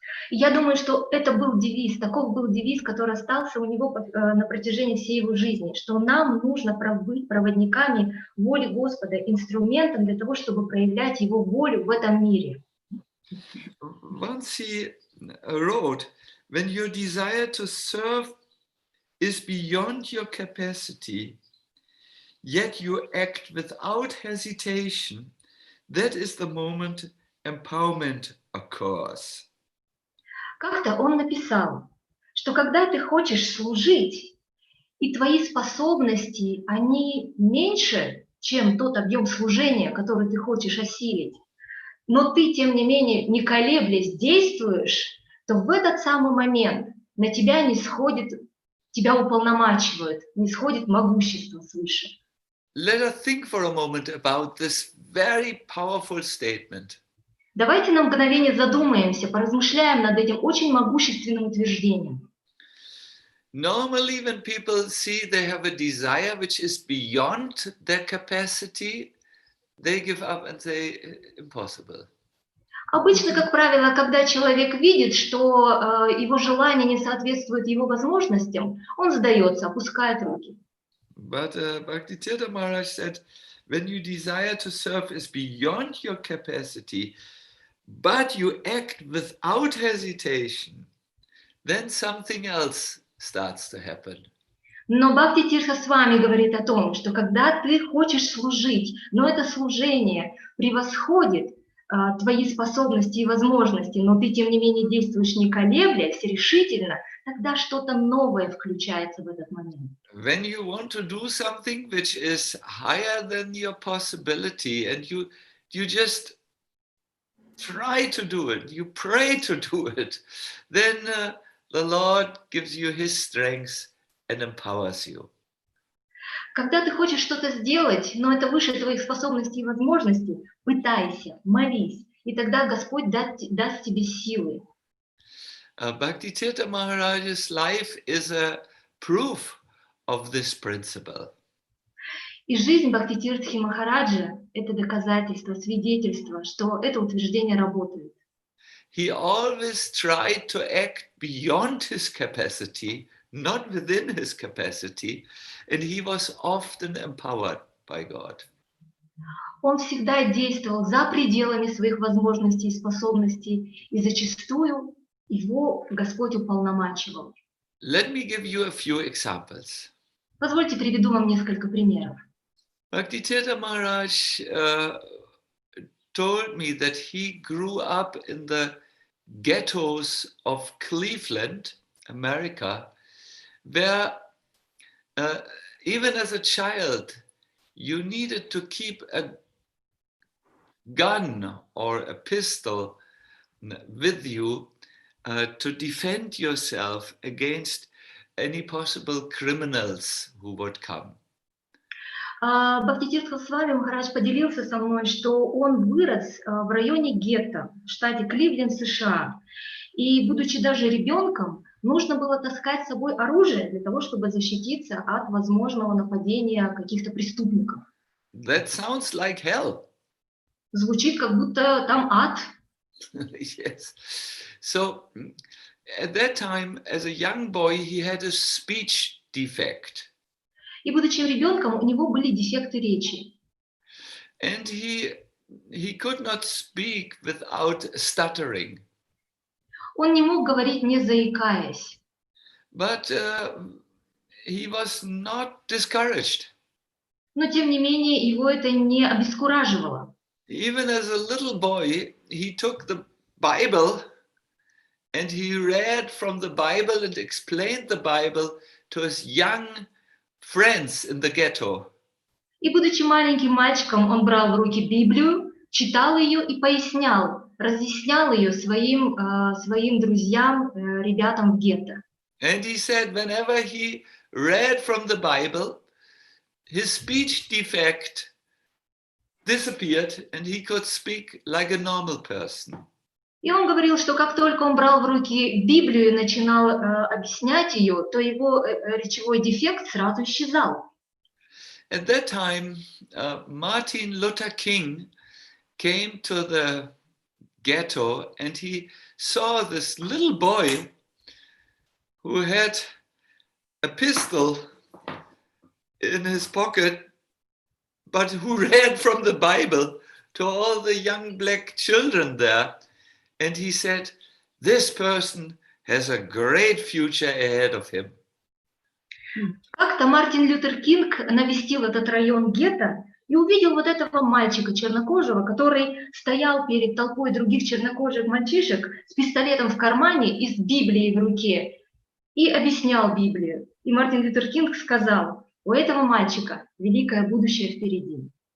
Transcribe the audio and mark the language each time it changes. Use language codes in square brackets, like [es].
[ru] Я думаю, что это был девиз, таков был девиз, который остался у него на протяжении всей его жизни, что нам нужно быть проводниками воли Господа, инструментом для того, чтобы проявлять его волю в этом мире. [en] Once he wrote, when your desire to serve is beyond your capacity, yet you act without hesitation, that is the moment empowerment occurs. [ru] Как-то он написал, что когда ты хочешь служить, и твои способности, они меньше, чем тот объем служения, который ты хочешь осилить, но ты, тем не менее, не колеблясь, действуешь, то в этот самый момент на тебя не сходит, тебя уполномачивают, не сходит могущество свыше. [en] Let us think for a moment about this very powerful statement. [ru] Давайте на мгновение задумаемся, поразмышляем над этим очень могущественным утверждением. [en] Normally, when people see they have a desire which is beyond their capacity, they give up and say, impossible. [ru] Обычно, как правило, когда человек видит, что его желание не соответствует его возможностям, он сдается, опускает руки. [en] But Bhaktivedanta Maharaj said, when your desire to serve is beyond your capacity, but you act without hesitation, then something else starts to happen. [ru] Но Бхакти Тиртха Свами говорит о том, что когда ты хочешь служить, но это служение превосходит твои способности и возможности, но ты, тем не менее, действуешь не колеблясь, решительно, тогда что-то новое включается в этот момент. [en] When you want to do something which is higher than your possibility and you just try to do it, you pray to do it, then the Lord gives you his strength and empowers you. [ru] Когда ты хочешь что-то сделать, но это выше твоих способностей и возможностей, пытайся, молись, и тогда Господь даст тебе силы. [en] Bhaktivedanta Maharaj's life is a proof of this principle. [ru] И жизнь Бхакти Тиртхи Махараджа – это доказательство, свидетельство, что это утверждение работает. [en] He always tried to act beyond his capacity, not within his capacity, and he was often empowered by God. [ru] Он всегда действовал за пределами своих возможностей и способностей, и зачастую его Господь уполномачивал. [en] Let me give you a few examples. [ru] Позвольте приведу вам несколько примеров. [en] Bhaktivedanta Maharaj told me that he grew up in the ghettos of Cleveland, America, where even as a child, you needed to keep a gun or a pistol with you to defend yourself against any possible criminals who would come. [ru] Бхакти Тиртха Свами Махарадж поделился со мной, что он вырос в районе гетто в штате Кливленд, США. И, будучи даже ребенком, нужно было таскать с собой оружие для того, чтобы защититься от возможного нападения каких-то преступников. [en] That sounds like hell. [ru] Звучит, как будто там ад. [en] Yes. So at that time, as a young boy, he had a speech defect. [ru] И, будучи ребенком, у него были дефекты речи. [en] And he could not speak without stuttering. [ru] Он не мог говорить, не заикаясь. [en] But he was not discouraged. [ru] Но, тем не менее, его это не обескураживало. [en] Even as a little boy, he took the Bible and he read from the Bible and explained the Bible to his young friends in the ghetto. [ru] И, будучи маленьким мальчиком, он брал в руки Библию, читал ее и пояснял, разъяснял ее своим друзьям, ребятам в гетто. [en] And he said whenever he read from the Bible, his speech defect disappeared and he could speak like a normal person. [ru] И он говорил, что как только он брал в руки Библию и начинал объяснять ее, то его речевой дефект сразу исчезал. [en] At that time, Martin Luther King came to the ghetto and he saw this little boy who had a pistol in his pocket, but who read from the Bible to all the young black children there. And he said, this person has a great future ahead of him. [ru] Как-то Мартин Лютер Кинг навестил этот район гетто и увидел вот этого мальчика чернокожего, который стоял перед толпой других чернокожих мальчишек с пистолетом в кармане и с Библией в руке и объяснял Библию. И Мартин Лютер Кинг сказал, у этого мальчика великое будущее впереди.